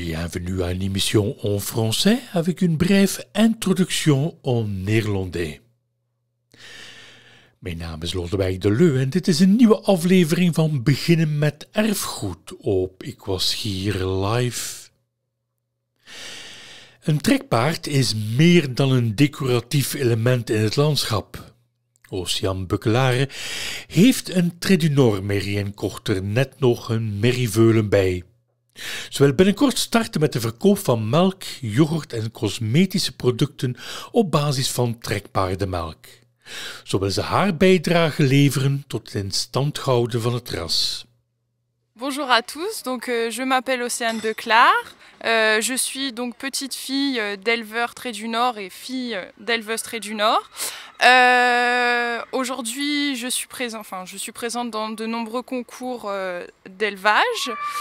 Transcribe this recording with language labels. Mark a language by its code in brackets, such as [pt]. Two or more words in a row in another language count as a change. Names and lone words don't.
[fr] Bienvenue à une émission en français avec een brève introduction en néerlandais. [nl] Mijn naam is Lodewijk de Leu en dit is een nieuwe aflevering van Beginnen met Erfgoed op Ik Was Hier Live. Een trekpaard is meer dan een decoratief element in het landschap. Oceaan Bukkelare heeft een trait du Nord merrie en kocht er net nog een merrieveulen bij. Ze wil binnenkort starten met de verkoop van melk, yoghurt en cosmetische producten op basis van trekpaardenmelk. Zo wil ze haar bijdrage leveren tot het in stand houden van het ras. [fr] Bonjour à tous, donc je m'appelle Océane Beuclard. Je suis donc petite fille d'éleveur Trait du Nord et fille d'éleveuse Trait du Nord. Aujourd'hui, je suis présente dans de nombreux concours d'élevage.